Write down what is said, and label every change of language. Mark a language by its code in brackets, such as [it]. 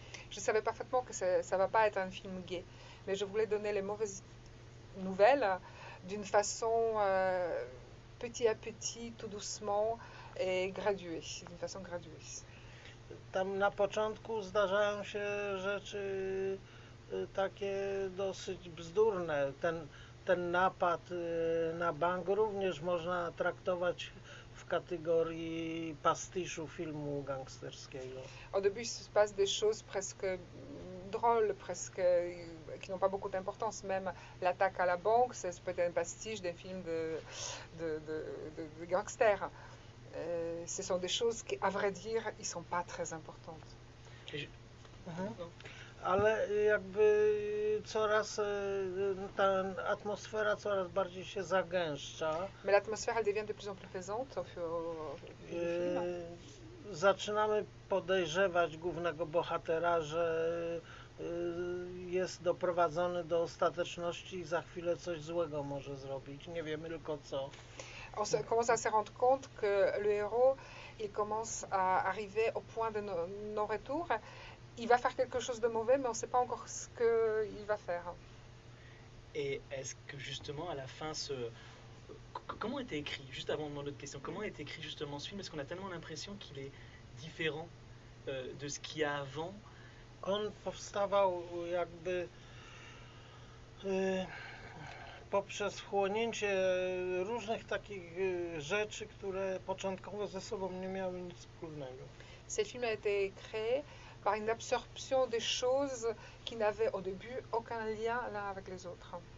[fr] Je savais parfaitement que ça ne va pas être un film gay, mais je voulais donner les mauvaises nouvelles d'une façon petit à petit, tout doucement et graduée, d'une façon graduée. [pl] Tam na początku zdarzają się rzeczy takie dosyć bzdurne. Ten napad na bank również można traktować w kategorii pastiszu filmu gangsterskiego. [fr] Au début, il se passe des choses presque drôles, presque qui n'ont pas beaucoup d'importance. Même l'attaque à la banque, c'est peut-être un pastiche d'un film de gangster. Ce sont des choses qui, à vrai dire, ils sont pas très importantes. [pl] Ale jakby coraz ta atmosfera coraz bardziej się zagęszcza. [fr] Mais l'atmosphère, elle devient de plus en plus pesante au fil du film. [pl] Zaczynamy podejrzewać głównego bohatera, że jest doprowadzony do ostateczności i za chwilę coś złego może zrobić. Nie wiemy tylko co. [fr] On commence à se rendre compte que le héros, il commence à arriver au point de non-retour. Il va faire quelque chose de mauvais, mais on ne sait pas encore ce qu'il va faire. Et est-ce que justement à la fin ce. Comment est écrit, juste avant de demander d'autres questions, comment est écrit justement ce film? Parce qu'on a tellement l'impression qu'il est différent de ce qu'il y a avant. [pl] On powstawał jakby poprzez wchłonięcie różnych takich rzeczy, które początkowo ze sobą nie miały nic wspólnego. [fr] Ce film a été créé par une absorption des choses qui n'avaient au début aucun lien l'un avec les autres.